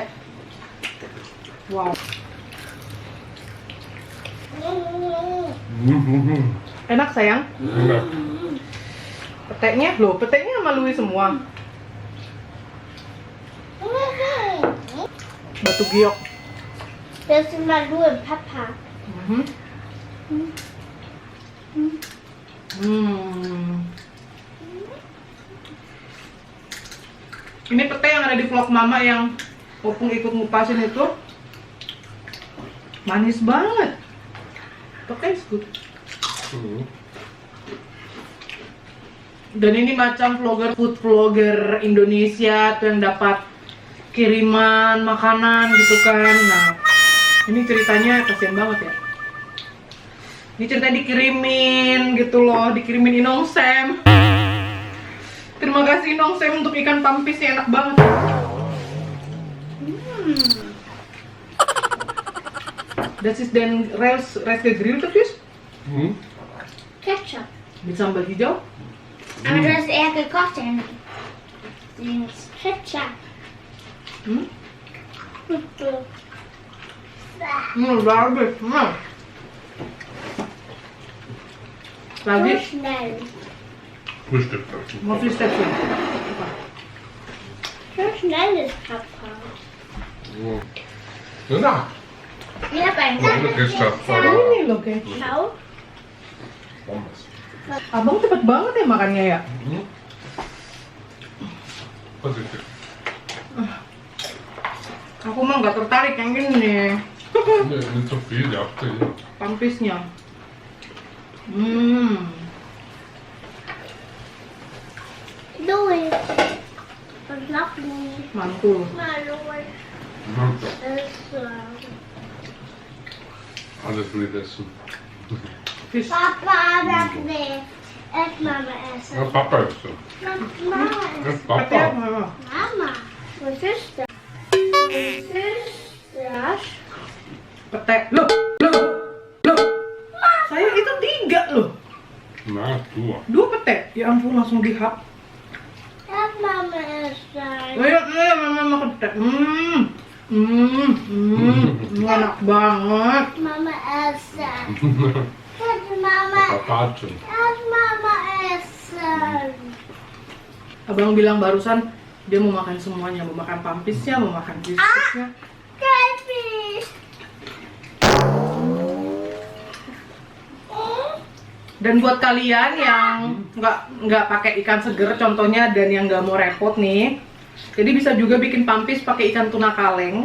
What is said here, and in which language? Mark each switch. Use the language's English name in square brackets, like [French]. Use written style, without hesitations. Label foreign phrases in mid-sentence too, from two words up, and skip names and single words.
[Indonesian] Wow. Enak sayang? Enak. Peteknya? Loh, peteknya sama Louis semua. Batu giok. [German] Das ist mal nur Papa. [Indonesian] Ini pete yang ada di vlog mama yang Opung ikut ngupasin itu. Manis banget. [English] Pete is good. [Indonesian] Dan ini macam vlogger, [English] food vlogger [Indonesian] Indonesia tuh yang dapat kiriman makanan gitu kan. Nah, ini ceritanya kasihan banget ya. Ini ceritanya dikirimin gitu loh, dikirimin Inong Sam. Terima kasih Inong Sam untuk ikan pampisnya, enak banget. [German] Das ist den Reis gegrillte Fisch Ketchup. mit [Indonesian] sambal hijau. [German] Aber das ist eher gekocht, denn Ketchup. [Indonesian] Udah habis. So Lagi [German] schnell. Frühstück. [Indonesian] mau Fischstäbchen. [German] So schnell ist Papa. [Indonesian] Enak. [German] Ja, beim Ohne Ketchup. [Indonesian] Ini loh guys. [German] Schau. Pommes. [Indonesian] Abang cepet banget ya makannya ya. [German] Vorsichtig. [Indonesian] Aku mah nggak tertarik yang ini [German] Nee, nicht so viel, ja. [Indonesian] pampisnya. [German] Louis. Und noch Louis. [Indonesian] Mantul. [German] Mal Louis. Alles will ich essen. Fisch. Papa, das nicht. Erst Mama Ja, essen. Papa ist so. Mama. Ja, Pete Papa. Mama. Was ist das? Was ist das? Pete. [Indonesian] Loh. Saya itu 3 loh. [German] Na, du. [Indonesian] 2 pete. Ya ampun langsung dihap. [German] Erst Mama essen. [Indonesian] Ayo mama makan pete. Enak banget. [German] Mama essen. Erst Mama. Papachen. Erst Mama essen. [Indonesian] Abang bilang barusan dia mau makan semuanya, mau makan pampisnya, mau makan fischnya. [German] Goldfisch. [Indonesian] Dan buat kalian yang nggak pakai ikan seger contohnya dan yang nggak mau repot nih, jadi bisa juga bikin pampis pakai ikan tuna kaleng.